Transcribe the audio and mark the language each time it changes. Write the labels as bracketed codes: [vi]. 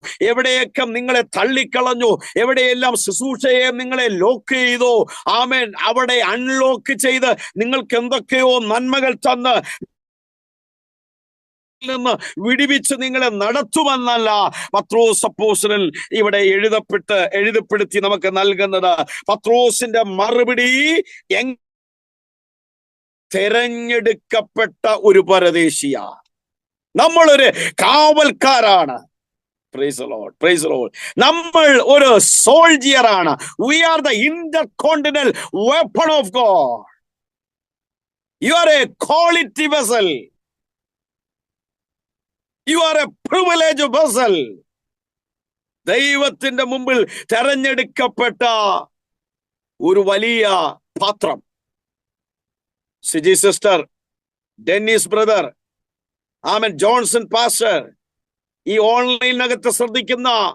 [ml] എവിടെയൊക്കെ നിങ്ങളെ തള്ളിക്കളഞ്ഞു, എവിടെയെല്ലാം ശുശ്രൂഷയെ നിങ്ങളെ ലോക്ക് ചെയ്തോ, ആമേൻ, അവിടെ അൺലോക്ക് ചെയ്ത് നിങ്ങൾക്ക് എന്തൊക്കെയോ നന്മകൾ തന്ന് നിന്ന് വിടിവിച്ച് നിങ്ങളെ നടത്തുമെന്നല്ല പത്രോസ് അപ്പോസ്തലൻ ഇവിടെ എഴുതപ്പെടുത്തി നമുക്ക് നൽകുന്നത്. പത്രോസിന്റെ മറുപടി, തെരഞ്ഞെടുക്കപ്പെട്ട ഒരു പരദേശിയ, നമ്മളൊരു കാവൽക്കാരാണ്. [en] Praise the Lord, praise the Lord. [ml] നമ്മൾ ഒരു സോൾജിയർ ആണ്. [en] We are the intercontinental weapon of God. You are a quality vessel. You are a privileged vessel. [ml] ദൈവത്തിന്റെ മുമ്പിൽ തെരഞ്ഞെടുക്കപ്പെട്ട ഒരു വലിയ പാത്രം. സിജി സിസ്റ്റർ, ഡെന്നിസ് ബ്രദർ, ആമൻ, ജോൺസൺ പാസ്റ്റർ, ഈ ഓൺലൈനകത്ത് ശ്രദ്ധിക്കുന്ന